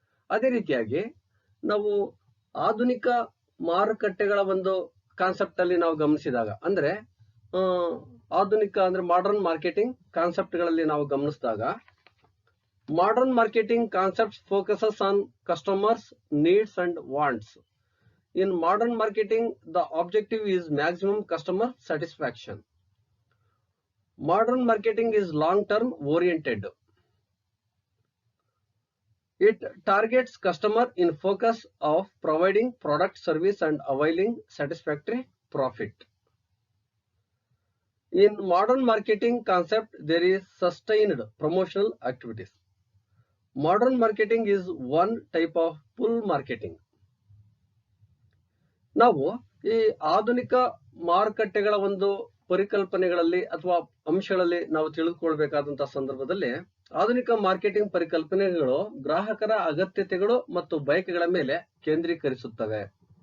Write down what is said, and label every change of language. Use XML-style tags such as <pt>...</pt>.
<kn>ಅದೇ ರೀತಿಯಾಗಿ ನಾವು ಆಧುನಿಕ ಮಾರುಕಟ್ಟೆಗಳ ಒಂದು ಕಾನ್ಸೆಪ್ಟ್ ಅಲ್ಲಿ ನಾವು ಗಮನಿಸಿದಾಗ, ಅಂದ್ರೆ ಆಧುನಿಕ ಅಂದ್ರೆ ಮಾಡರ್ನ್ ಮಾರ್ಕೆಟಿಂಗ್ ಕಾನ್ಸೆಪ್ಟ್ ಗಳಲ್ಲಿ ನಾವು ಗಮನಿಸಿದಾಗ,</kn> <en>modern marketing concepts focuses on customers' needs and wants. In modern marketing, the objective is maximum customer satisfaction. Modern marketing is long-term oriented. It targets customer in focus of providing product, service and availing satisfactory profit. In modern marketing concept, there is sustained promotional activities. Modern marketing is one type of pull marketing.</en> <kn>ನಾವು ಈ ಆಧುನಿಕ ಮಾರುಕಟ್ಟೆಗಳ ಒಂದು ಪರಿಕಲ್ಪನೆಗಳಲ್ಲಿ ಅಥವಾ ಅಂಶಗಳಲ್ಲಿ ನಾವು ತಿಳಿದುಕೊಳ್ಬೇಕಾದಂತಹ ಸಂದರ್ಭದಲ್ಲಿ ಆಧುನಿಕ ಮಾರ್ಕೆಟಿಂಗ್ ಪರಿಕಲ್ಪನೆಗಳು ಗ್ರಾಹಕರ ಅಗತ್ಯತೆಗಳು ಮತ್ತು ಬಯಕೆಗಳ ಮೇಲೆ ಕೇಂದ್ರೀಕರಿಸುತ್ತವೆ.</kn>